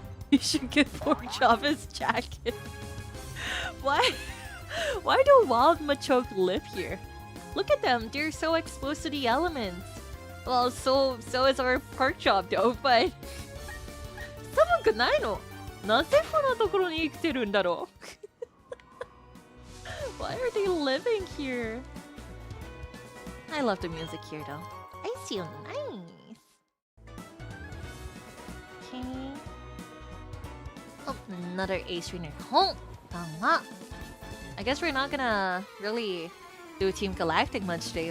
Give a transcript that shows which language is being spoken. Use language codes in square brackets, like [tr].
[en] You should get Porkchop's jacket. Why? Why do wild Machoke live here? Look at them. They're so exposed to the elements. Well, so is our Porkchop though, but [ja] 寒くないの？なぜこんなところに生きてるんだろう? [en] Why are they living here? I love the music here though. I see you. Nice. Okay. Oh, another ace trainer. Oh, tama. I guess we're not gonna really do Team Galactic much today.